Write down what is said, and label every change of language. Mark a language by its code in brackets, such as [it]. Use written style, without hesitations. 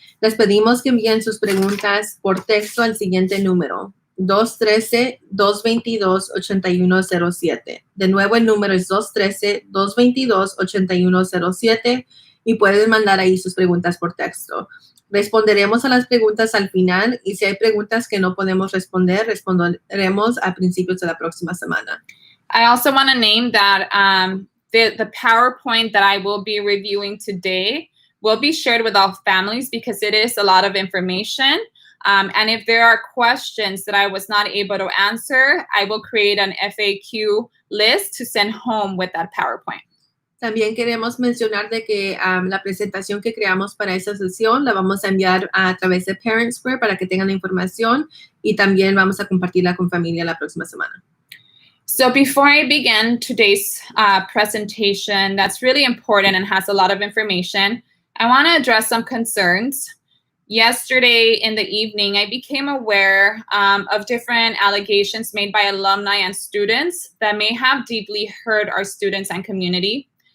[es] Les pedimos que envíen sus preguntas por texto al siguiente número, 213-222-8107. De nuevo, el número es 213-222-8107 y pueden mandar ahí sus preguntas por texto. Responderemos a las preguntas al final y si hay preguntas que no podemos responder, responderemos a principios de la próxima semana. [en] I also want to name that the PowerPoint that I will be reviewing today will be shared with all families because it is a lot of information. And if there are questions that I was not able to answer, I will create an FAQ list to send home with that PowerPoint. [es] También queremos mencionar de que la presentación que creamos para esta sesión la vamos a enviar a través de Parent Square para que tengan la información y también vamos a compartirla con familia la próxima semana. [en] So before I begin today's presentation, that's really important and has a lot of information, I want to address some concerns. Yesterday in the evening, I became aware of different allegations made by alumni and students that may have deeply hurt our students and community.